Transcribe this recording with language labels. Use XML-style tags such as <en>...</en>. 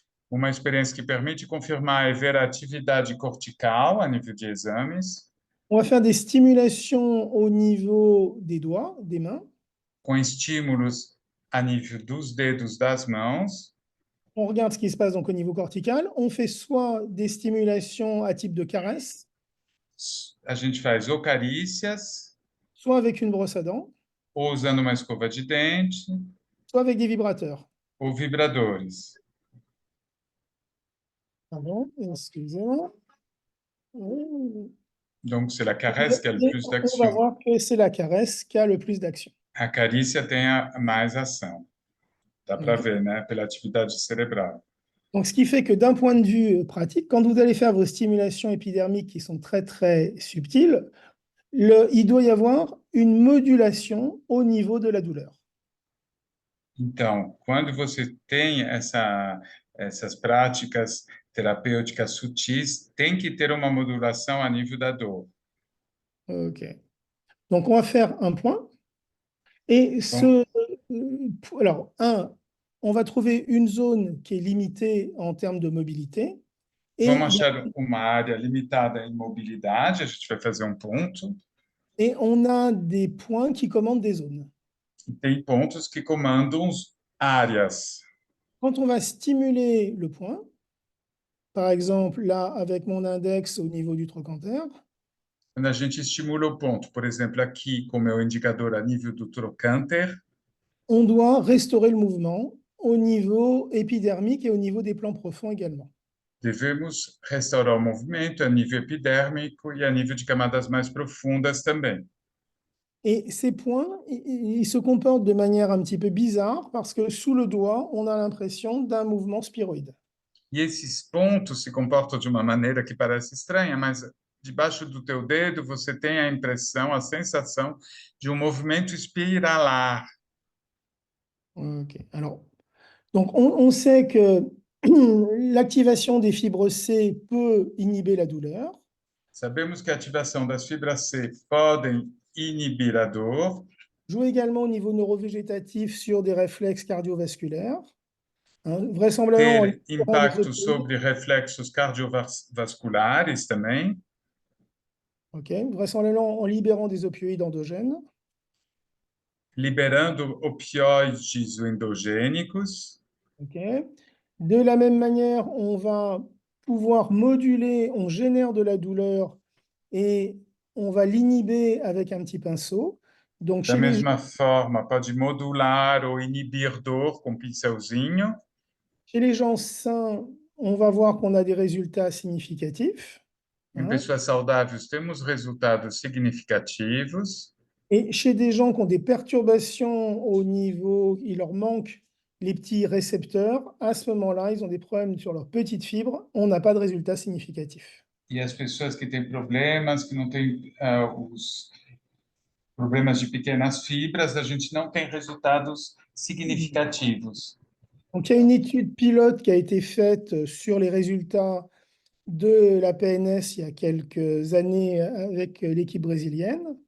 <pt>Uma experiência que permite confirmar e ver a atividade cortical a nível de exames,</pt> <fr>On va faire des stimulations au niveau des doigts, des mains.</fr> <pt>com estímulos a nível dos dedos das mãos.</pt> <fr>On regarde ce qui se passe donc au niveau cortical. On fait soit des stimulations à type de caresse,</fr> <pt>A gente faz ou carícias,</pt> <fr>soit avec une brosse à dents,</fr> <pt>ou usando uma escova de dente,</pt> <fr>soit avec des vibrateurs.</fr> <pt>ou vibradores.</pt> <fr>Pardon, excusez-moi. Donc, c'est la caresse qui a le Et plus on va d'action. voir que c'est la caresse qui a le plus d'action.</fr> <pt>A carícia tem mais ação. Dá para ver, né? Pela atividade cerebral.</pt> <fr>Donc, ce qui fait que d'un point de vue pratique, quand vous allez faire vos stimulations épidermiques qui sont très, très subtiles, il doit y avoir une modulation au niveau de la douleur.</fr> <pt>Então, quando você tem essas práticas terapêuticas sutis, tem que ter uma modulação a nível da dor. OK.</pt> <fr>Donc, on va faire un point. Et alors, on va trouver une zone qui est limitée en termes de mobilité.</fr> <pt>Vamos achar uma área limitada em mobilidade, a gente vai fazer um ponto.</pt> <fr>Et on a des points qui commandent des zones.</fr> <pt>E tem pontos que comandam áreas.</pt> <fr>Quand on va stimuler le point, par exemple, là, avec mon index au niveau du trochanter,</fr> <pt>Quando a gente estimula o ponto, por exemplo, aqui com o meu indicador a nível do trochanter,</pt> <fr>on doit restaurer le mouvement au niveau épidermique et au niveau des plans profonds également.</fr> <pt>devemos restaurar o movimento a nível epidérmico e a nível de camadas mais profundas também.</pt> <fr>Et ces points, ils se comportent de manière un petit peu bizarre parce que sous le doigt, on a l'impression d'un mouvement sphéroïde.</fr> <pt>E esses pontos se comportam de uma maneira que parece estranha, mas debaixo do teu dedo você tem a impressão, a sensação de um movimento espiralar. OK.</pt> <fr>Alors, donc on sait que l'activation des fibres C peut inhiber la douleur.</fr> <pt>Sabemos que a ativação das fibras C podem inibir a dor.</pt> <fr>Joue également au niveau neurovégétatif sur des réflexes cardiovasculaires. Vraisemblablement,</fr> <pt>Ter impacto sobre reflexos cardiovasculares também. OK.</pt> <fr>Vraisemblablement en libérant des opioïdes endogènes.</fr> <pt>Liberando opioides endogênicos. OK.</pt> <fr>De la même manière, on va pouvoir moduler, on génère de la douleur et on va l'inhiber avec un petit pinceau. Donc,</fr> <pt>Da mesma forma, pode modular ou inibir dor com pincelzinho.</pt> <fr>Chez les gens sains, on va voir qu'on a des résultats significatifs.</fr> <pt>Em pessoas saudáveis, temos resultados significativos.</pt> <fr>Et chez des gens qui ont des perturbations au niveau, il leur manque les petits récepteurs, à ce moment-là, ils ont des problèmes sur leurs petites fibres, on n'a pas de résultats significatifs.</fr> <pt>E as pessoas que têm problemas, que não têm os problemas de pequenas fibras, a gente não tem resultados significativos.</pt> <fr>Donc, il y a une étude pilote qui a été faite sur les résultats de la PNS il y a quelques années avec l'équipe brésilienne.</fr>